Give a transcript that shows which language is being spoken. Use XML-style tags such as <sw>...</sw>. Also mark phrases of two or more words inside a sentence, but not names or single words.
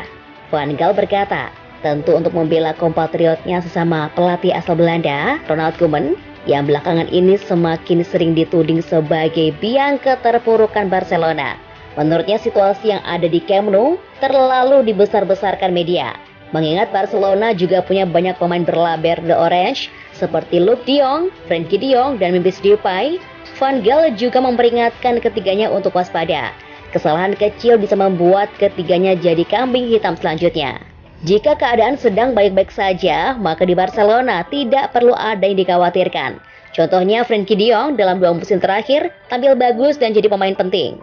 <id>Van Gaal berkata, tentu untuk membela kompatriotnya sesama pelatih asal Belanda, Ronald Koeman, yang belakangan ini semakin sering dituding sebagai biang keterpurukan Barcelona. Menurutnya situasi yang ada di Camp Nou terlalu dibesar-besarkan media. Mengingat Barcelona juga punya banyak pemain berlaber The Orange seperti Luuk de Jong, Frenkie de Jong, dan Memphis Depay, Van Gaal juga memperingatkan ketiganya untuk waspada. Kesalahan kecil bisa membuat ketiganya jadi kambing hitam selanjutnya. Jika keadaan sedang baik-baik saja, maka di Barcelona tidak perlu ada yang dikhawatirkan. Contohnya Frenkie de Jong dalam 2 musim terakhir tampil bagus dan jadi pemain penting.</id>